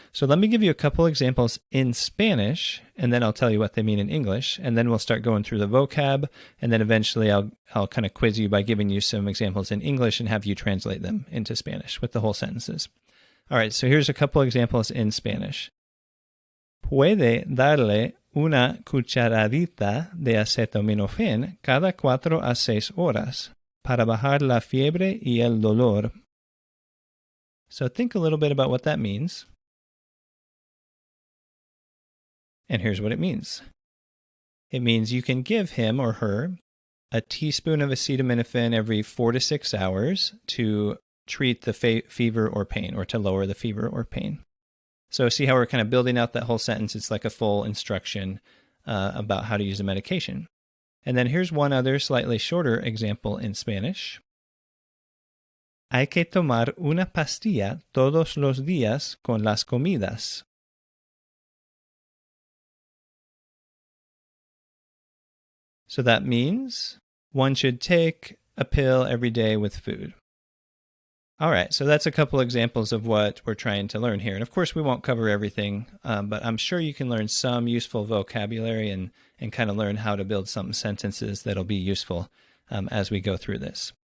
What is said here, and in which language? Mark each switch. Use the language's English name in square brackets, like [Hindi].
[English] So let me give you a couple examples in Spanish, and then I'll tell you what they mean in English, and then we'll start going through the vocab, and then eventually I'll kind of quiz you by giving you some examples in English and have you translate them into Spanish with the whole sentences. All right, so here's a couple examples in Spanish. [Spanish] Puede darle una cucharadita de acetaminofén cada 4 a 6 horas para bajar la fiebre y el dolor. [English] So think a little bit about what that means. And here's what it means. It means you can give him or her a teaspoon of acetaminophen every 4 to 6 hours to treat the fever or pain, or to lower the fever or pain. So see how we're kind of building out that whole sentence. It's like a full instruction about how to use a medication. And then here's one other slightly shorter example in Spanish. [Spanish] Hay que tomar una pastilla todos los días con las comidas. [English] So that means one should take a pill every day with food. All right, so that's a couple examples of what we're trying to learn here. And of course, we won't cover everything, but I'm sure you can learn some useful vocabulary and kind of learn how to build some sentences that'll be useful as we go through this.